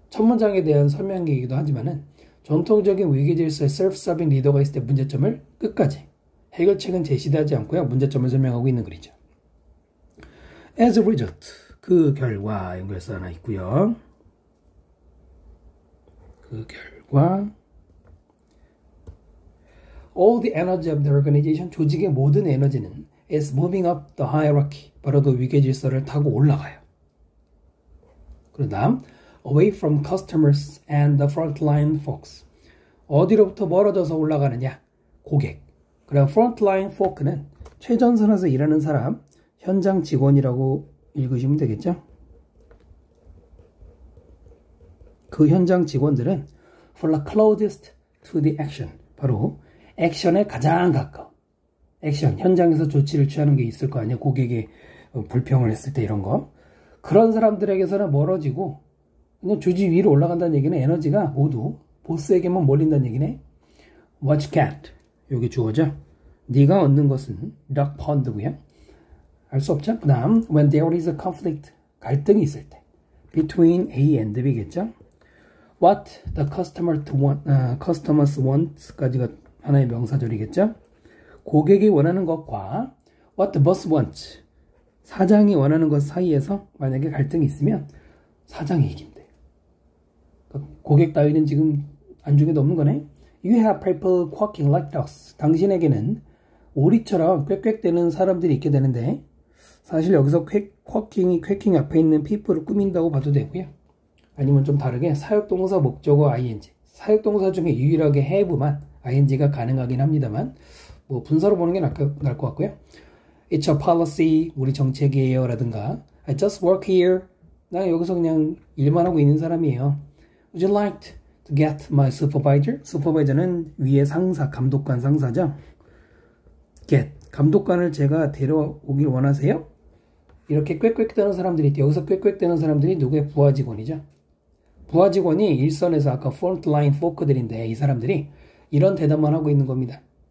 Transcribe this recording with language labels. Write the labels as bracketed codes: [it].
[ko] 첫 문장에 대한 설명이기도 하지만은 전통적인 위계질서의 self-serving 리더가 있을 때 문제점을 끝까지 해결책은 제시되지 않고요. 문제점을 설명하고 있는 글이죠. [en] As a result, [ko] 그 결과 연결사 하나 있고요. 그 결과 [en] all the energy of the organization, [ko] 조직의 모든 에너지는 [en] is moving up the hierarchy, [ko] 바로 그 위계질서를 타고 올라가요. 그 다음 [en] away from customers and the frontline folks, [ko] 어디로부터 멀어져서 올라가느냐? 고객. 그럼 frontline folk는 최전선에서 일하는 사람, 현장 직원이라고 읽으시면 되겠죠? 그 현장 직원들은 [en] for the closest to the action, [ko] 바로 액션에 가장 가까운 액션, 현장에서 조치를 취하는 게 있을 거 아니에요. 고객이 불평을 했을 때 이런 거. 그런 사람들에게서는 멀어지고 그냥 조직 위로 올라간다는 얘기는 에너지가 모두 보스에게만 몰린다는 얘기네. [en] What you get, [ko] 여기 주어죠. 네가 얻는 것은 duck pond고요. 알 수 없죠. 그 다음 [en] when there is a conflict, [ko] 갈등이 있을 때 [en] between A and B [ko] 겠죠. [en] What the customers want [ko] 까지가 하나의 명사절이겠죠. 고객이 원하는 것과 [en] what the boss wants, [ko] 사장이 원하는 것 사이에서 만약에 갈등이 있으면 사장이 이긴대. 고객 따위는 지금 안중에도 없는 거네. [en] You have people quacking like ducks. [ko] 당신에게는 오리처럼 꽥꽥대는 사람들이 있게 되는데 사실 여기서 퀘킹 앞에 있는 people을 꾸민다고 봐도 되고요. 아니면 좀 다르게 사역동사 목적어 ing, 사역동사 중에 유일하게 have만 ing가 가능하긴 합니다만 뭐 분사로 보는 게 나을 것 같고요. [en] It's a policy, [ko] 우리 정책이에요 라든가 [en] I just work here, [ko] 나 여기서 그냥 일만 하고 있는 사람이에요. [en] Would you like to get my supervisor? [ko] supervisor는 위에 상사, 감독관 상사죠. get, 감독관을 제가 데려오길 원하세요? 이렇게 꽥꽥대는 사람들이 있대. 여기서 꽥꽥대는 사람들이 누구의 부하 직원이죠. 부하 직원이 일선에서 아까 frontline folk들인데 이 사람들이 이런 대답만 하고 있는 겁니다.